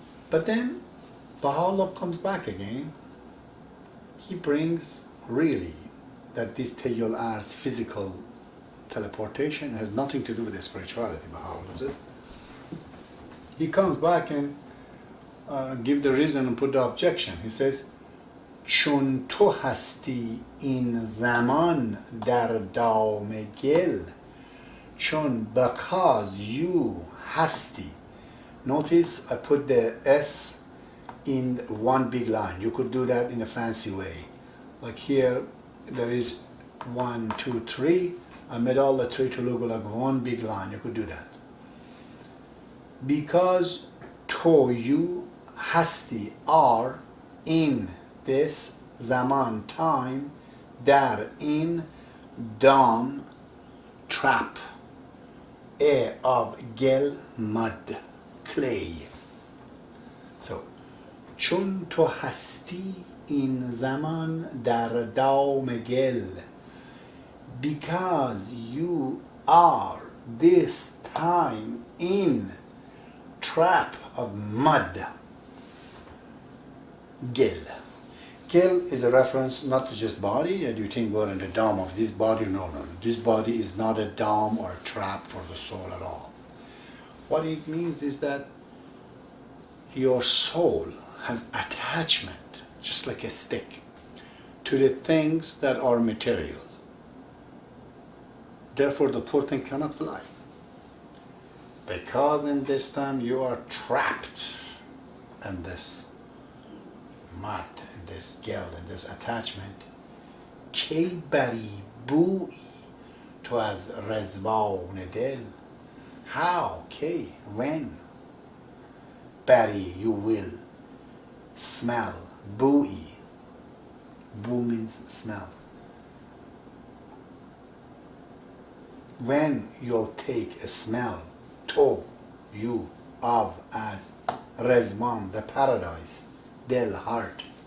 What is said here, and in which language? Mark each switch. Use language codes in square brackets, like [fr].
[en] But then, Baha'u'llah comes back again. He brings really that this Tayyul Arz, physical teleportation, has nothing to do with the spirituality, Baha'u'llah says. He comes back and give the reason and put the objection. [fa] He says, چون تو هستی این زمان در دام گل چون [en] because you [fa] هستی. [en] Notice I put the S in one big line. You could do that in a fancy way. Like here, there is 1, 2, 3. I made all the three to look like one big line. You could do that. Because to you هستی are in this zaman time در in dam trap of gel mud clay. So [fa] چون تو هستی این زمان در دام گل. [en] Because you are this time in trap of mud. Gil. Gil is a reference not to just body, and you think we're in the dome of this body. No, no, no. This body is not a dome or a trap for the soul at all. What it means is that your soul has attachment, just like a stick, to the things that are material. Therefore, the poor thing cannot fly. Because in this time you are trapped in this mud, in this guilt, in this attachment. [fa] کی بری بویی تو از رزوان دل. [en] How? کی? When? بری, you will smell. بویی. Boo means smell. When you'll take a smell, to, you, of, as, Rezman, the paradise, del, heart.